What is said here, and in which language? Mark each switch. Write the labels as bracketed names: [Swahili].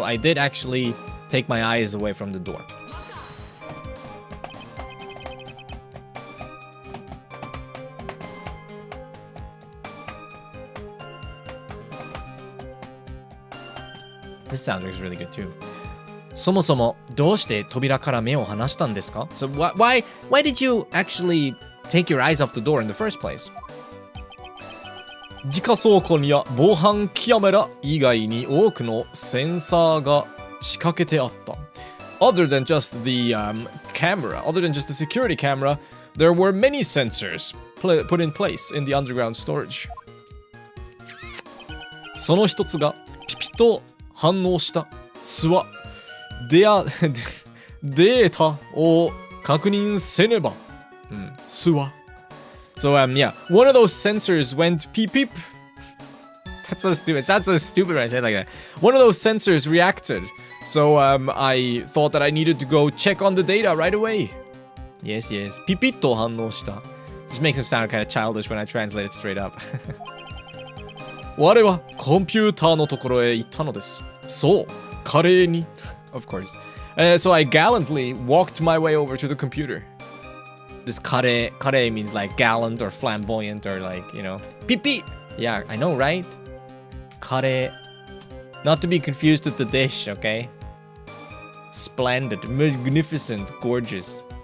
[English] So I did actually take my eyes away from the door. This soundtrack is really good too. [Japanese] そもそもどうして扉から目を離したんですか? [English] So why did you actually take your eyes off the door in the first place? [Japanese] 自家倉庫には防犯カメラ以外に多くのセンサーが仕掛けてあった。 [English] Other than just the camera, other than just the security camera, there were many sensors put in place in the underground storage. [Japanese] その一つがピピと反応したデータを確認せねば。 [English] So, yeah, one of those sensors went peep peep. That's so stupid. It sounds so stupid when I say it like that. One of those sensors reacted. So, I thought that I needed to go check on the data right away. Yes, yes. [Japanese] ピピッと反応した. [English] Just makes him sound kind of childish when I translate it straight up. [Japanese] 我はコンピューターのところへ行ったのです。そう、華麗に。 [English] Of course. So I gallantly walked my way over to the computer. This kare means like gallant or flamboyant or like, you know, pipi. Yeah, I know, right? Kare. Not to be confused with the dish, okay? Splendid, magnificent, gorgeous.